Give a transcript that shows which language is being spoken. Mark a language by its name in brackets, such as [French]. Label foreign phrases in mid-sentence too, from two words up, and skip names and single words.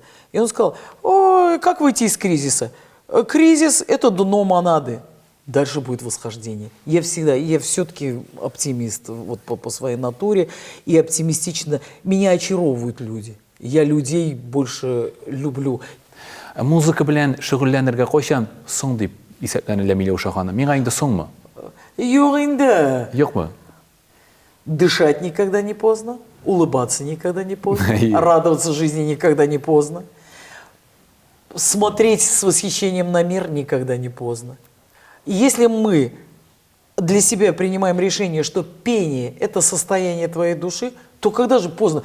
[Russian] И он сказал: ой, как выйти из кризиса? Кризис – это дно монады. Дальше будет восхождение. Я все-таки оптимист вот по своей натуре. И оптимистично меня очаровывают люди. Я людей больше люблю. [Tatar] Музыка белән шөгыльләнергә кайчан соң дип исәпләнелә Милеуша ханым? Миңа инде соңмы? Юк инде. Юкмы? [Russian] Дышать никогда не поздно, улыбаться никогда не поздно, радоваться жизни никогда не поздно, смотреть с восхищением на мир никогда не поздно. И если мы для себя принимаем решение, что пение – это состояние твоей души, то когда же поздно?